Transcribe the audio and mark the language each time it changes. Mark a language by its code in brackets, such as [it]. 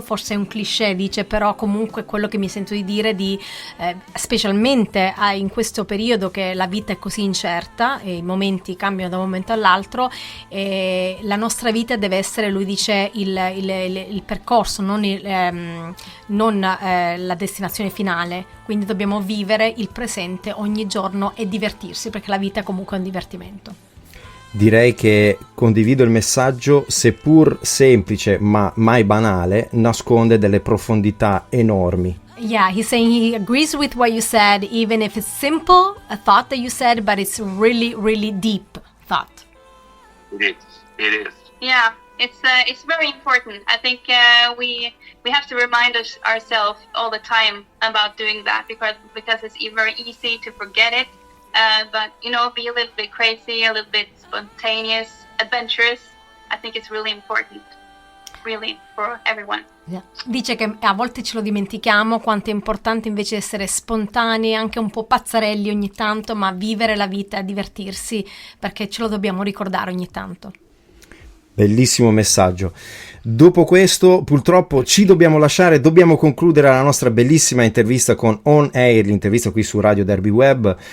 [it] Forse è un cliché, dice, però comunque quello che mi sento di dire, specialmente in questo periodo che la vita è così incerta e i momenti cambiano da un momento all'altro, la nostra vita deve essere, lui dice, il percorso, non la destinazione finale. Quindi dobbiamo vivere il presente ogni giorno e divertirsi, perché la vita è comunque un divertimento. Direi che condivido il messaggio, seppur semplice ma mai banale, nasconde delle profondità enormi. [en] Yeah, he's saying he agrees with what you said, even if it's simple, a thought that you said, but it's really, really deep thought. It is. Yeah. It's very important. I think we have to remind ourselves all the time about doing that, because it's very easy to forget it. But be a little bit crazy, a little bit spontaneous, adventurous. I think it's really important, really, for everyone. Yeah. [it] Dice che a volte ce lo dimentichiamo quanto è importante invece essere spontanei, anche un po' pazzarelli ogni tanto, ma vivere la vita e divertirsi, perché ce lo dobbiamo ricordare ogni tanto. Bellissimo messaggio. Dopo questo purtroppo ci dobbiamo lasciare, dobbiamo concludere la nostra bellissima intervista con On Air, l'intervista qui su Radio Derbi Web.